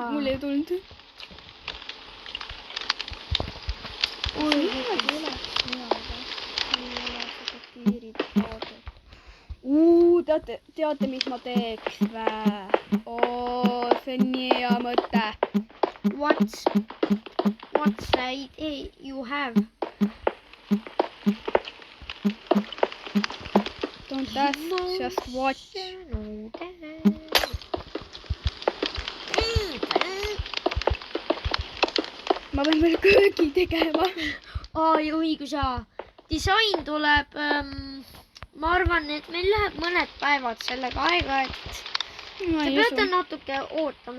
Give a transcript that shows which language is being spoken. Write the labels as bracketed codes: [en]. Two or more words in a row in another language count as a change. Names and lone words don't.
[et] Mul ei tulnud. Teate, mis ma teeks vä? See on nii hea mõte. [en] What's the idea you have? Don't ask, just watch. [et] Ma pean veel köögi tegema. Ai, õigus jaa. Disain tuleb, ma arvan, et meil läheb mõned päevad sellega aega, et te peate natuke ootama.